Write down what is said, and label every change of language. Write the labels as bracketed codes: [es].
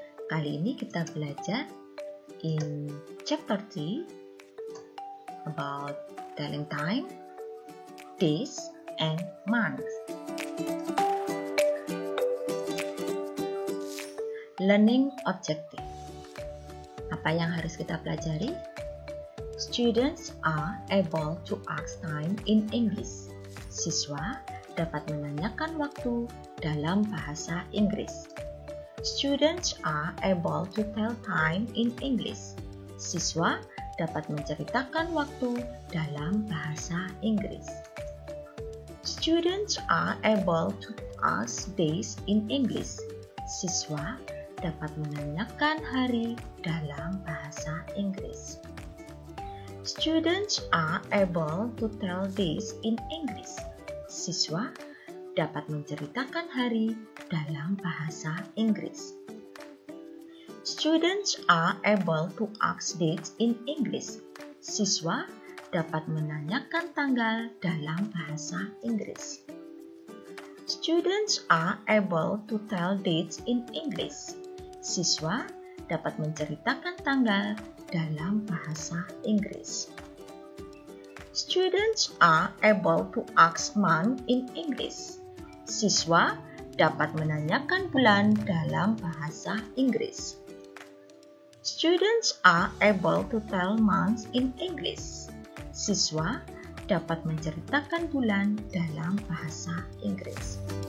[id] Kali ini kita belajar [en] in chapter 3 about telling time, days, and months. Learning objective. [id] Apa yang harus kita pelajari? [en] Students are able to ask time in English. [id] Siswa dapat menanyakan waktu dalam bahasa Inggris. [en] Students are able to tell time in English. [id] Siswa dapat menceritakan waktu dalam bahasa Inggris. [en] Students are able to ask days in English. [id] Siswa dapat menanyakan hari dalam bahasa Inggris. [en] Students are able to tell days in English. [id] Siswa dapat menceritakan hari dalam bahasa Inggris. [en] Students are able to ask dates in English. [id] Siswa dapat menanyakan tanggal dalam bahasa Inggris. [en] Students are able to tell dates in English. [id] Siswa dapat menceritakan tanggal dalam bahasa Inggris. [en] Students are able to ask month in English. [id] Siswa dapat menanyakan bulan dalam bahasa Inggris. [en] Students are able to tell months in English. [id] Siswa dapat menceritakan bulan dalam bahasa Inggris.